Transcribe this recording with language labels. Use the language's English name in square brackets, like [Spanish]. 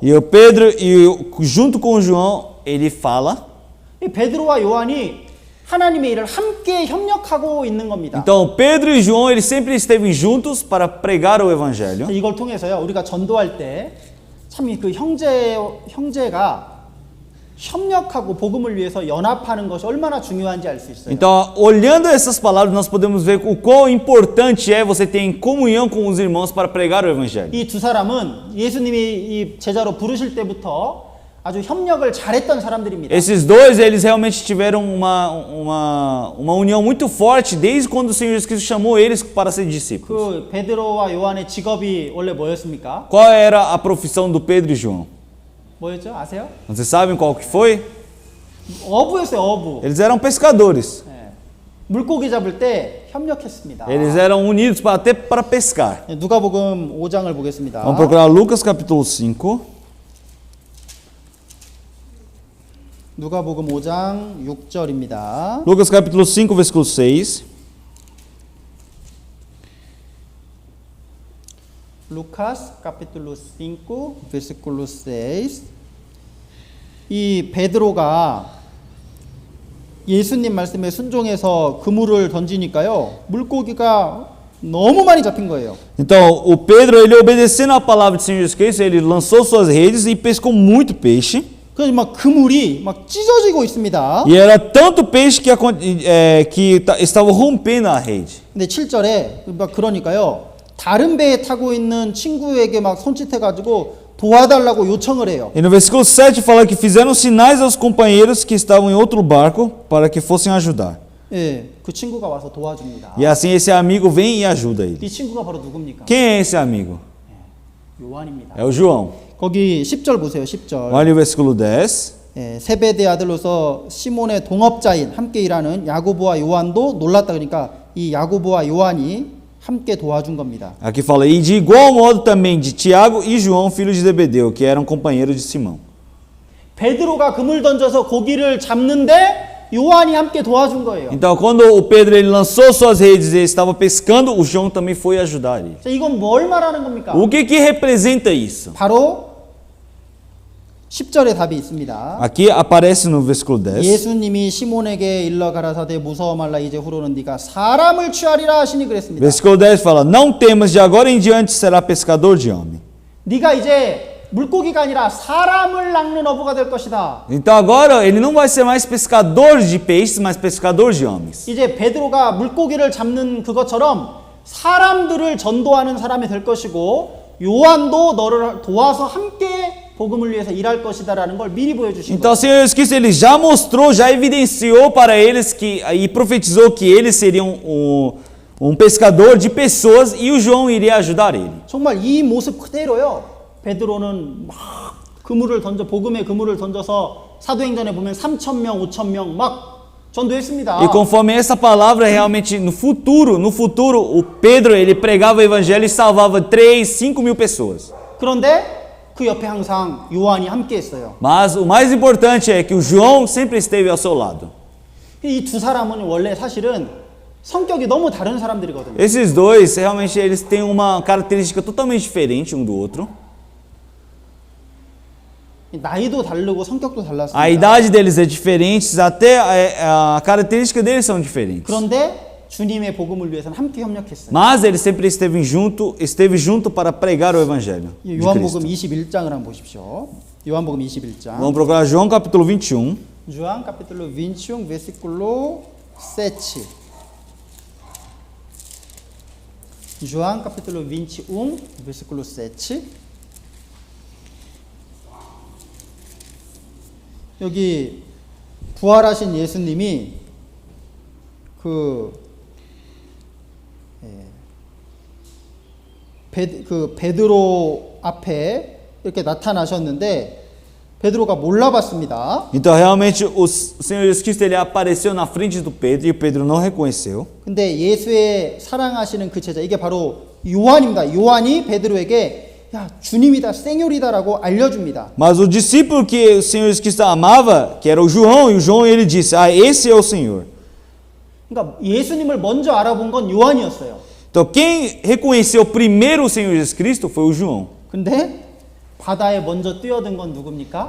[Portuguese] E o Pedro, junto com o João, ele fala. [Korean] 이 베드로와 요한이 하나님의 일을 함께 협력하고 있는 겁니다. [Portuguese] Então, Pedro e João, eles sempre esteve juntos para pregar o evangelho. [Korean] 이걸 통해서요, 우리가 전도할 때 참 그 형제가 협력하고 복음을 위해서 연합하는 것이 얼마나 중요한지 알 수 있어요. [Portuguese] Então, olhando essas palavras, nós podemos ver o quão importante é você ter em comunhão com os irmãos para pregar o evangelho. [Korean] 이 두 사람은 예수님이 이 제자로 부르실 때부터 아주 협력을 잘했던 사람들입니다. [Portuguese] Esses dois, eles realmente tiveram uma união muito forte desde quando o Senhor Jesus Cristo chamou eles para ser discípulos. [Korean] 그 베드로와 요한의 직업이 원래 뭐였습니까? [Portuguese] Qual era a profissão do Pedro e João? [Korean] 뭐였죠? 아세요? [Portuguese] Vocês sabem qual que foi? [Korean] 어부였어요, 어부. [Portuguese] Eles eram pescadores. [Korean] 물고기 잡을 때 협력했습니다. [Portuguese] Eles eram unidos até para pescar. [Korean] 누가복음 5장을 보겠습니다. [Portuguese] Vamos procurar Lucas capítulo 5. [Korean] 누가복음 5장 6절입니다. [Portuguese] Lucas capítulo 5, versículo 6. Lucas capítulo 5 versículo 6. [Korean] 이 베드로가 예수님 말씀에 순종해서 그물을 던지니까요. 물고기가 너무 많이 잡힌 거예요. [Portuguese] Então, o Pedro, ele obedecendo a palavra do Senhor Jesus Cristo, ele lançou suas redes e pescou muito peixe. [Korean] 그래서 막 그물이 막 찢어지고 있습니다. [Portuguese] E era tanto peixe que estava rompendo a rede. [Korean] 근데 7절에 막 그러니까요. 다른 배에 타고 있는 친구에게 막 손짓해가지고 도와달라고 요청을 해요. [Portuguese] E no versículo 7 fala que fizeram sinais aos companheiros que estavam em outro barco para que fossem ajudar. [Korean] 예, 그 친구가 와서 도와줍니다. [Portuguese] E assim esse amigo vem e ajuda ele. [Korean] 이 친구가 바로 누굽니까? [Portuguese] Quem é esse amigo? [Korean] 요한입니다. [Portuguese] É o João. [Korean] 거기 10절 보세요. 10절. [Portuguese] Olha o versículo 10. [Korean] 예, 세베대 아들로서 시몬의 동업자인 함께 일하는 야고보와 요한도 놀랐다. 그러니까 이 야고보와 요한이 함께 도와준 겁니다. [Portuguese] Aqui fala, e de igual modo também de Tiago e João, filhos de Zebedeu, que eram companheiros de Simão. [Korean] 베드로가 그물 던져서 고기를 잡는데 요한이 함께 도와준 거예요. [Portuguese] Então, quando o Pedro ele lançou suas redes e ele estava pescando, o João também foi ajudar ele. [Korean] 자, 이건 뭘 말하는 겁니까? [Portuguese] O que representa isso? [Korean] 바로 10절에 답이 있습니다. [Portuguese] Aqui aparece no versículo 10. [Korean] 예수님이 시몬에게 일러 가라사대 무서워 말라 이제 후로는 네가 사람을 취하리라 하시니 그랬습니다. [Portuguese] Versículo 10 fala, não temas, de agora em diante será pescador de homem. [Korean] 네가 이제 물고기가 아니라 사람을 낚는 어부가 될 것이다. [Portuguese] Então agora ele não vai ser mais pescador de peixes, mas pescador de homens. [Korean] 이제 베드로가 물고기를 잡는 그것처럼 사람들을 전도하는 사람이 될 것이고 요한도 너를 도와서 함께 복음을 위해서 일할 것이다라는 걸 미리 보여주신 [Portuguese] Então o [Korean] 거예요. [Portuguese] Senhor Jesus Cristo ele já mostrou, já evidenciou para eles que e profetizou que eles seriam um pescador de pessoas e o João iria ajudar ele. [Korean] 정말 이 모습 그대로요. 베드로는 막 그물을 던져 복음의 그물을 던져서 사도행전에 보면 3,000명, 5,000명 막 전도했습니다. [Portuguese] E conforme essa palavra realmente no futuro o Pedro ele pregava o evangelho e salvava 3, 5 mil pessoas. [Korean] 그런데 그 옆에 항상 요한이 함께 했어요. [Portuguese] Mas o mais importante é que o João sempre esteve ao seu lado. [Korean] 이 두 사람은 원래 사실은 성격이 너무 다른 사람들이거든요. [Portuguese] Esses dois realmente eles têm uma característica totalmente diferente um do outro. [Korean] 나이도 다르고 성격도 달랐습니다. [Portuguese] A idade deles é diferente, até a característica deles são diferentes. [Korean] 그런데 주님의 복음을 위해서는 함께 협력했어요. [Portuguese] Mas ele sempre esteve junto para pregar o evangelho. de [Korean] 요한복음 [Portuguese] Cristo. [Korean] 21장을 한번 보십시오. 요한복음 21장. [Portuguese] Vamos procurar João capítulo 21. João capítulo 21, versículo 7. João capítulo 21, versículo 7. [Korean] 여기 부활하신 예수님이 그 베드로 앞에 이렇게 나타나셨는데 베드로가 몰라봤습니다. [Portuguese] Então realmente o Senhor Jesus Cristo ele apareceu na frente do Pedro e o Pedro não reconheceu. [Korean] 근데 예수의 사랑하시는 그 제자 이게 바로 요한입니다. 요한이 베드로에게 야 주님이다, 생요리다라고 알려줍니다. [Portuguese] Mas o discípulo que o Senhor Jesus Cristo amava, que era o João, e o João ele disse: "Ah, esse é o Senhor." [Korean] 그러니까 예수님을 먼저 알아본 건 요한이었어요. [Portuguese] Então quem reconheceu primeiro o Senhor Jesus Cristo foi o João. [Korean] 근데 바다에 먼저 뛰어든 건 누굽니까?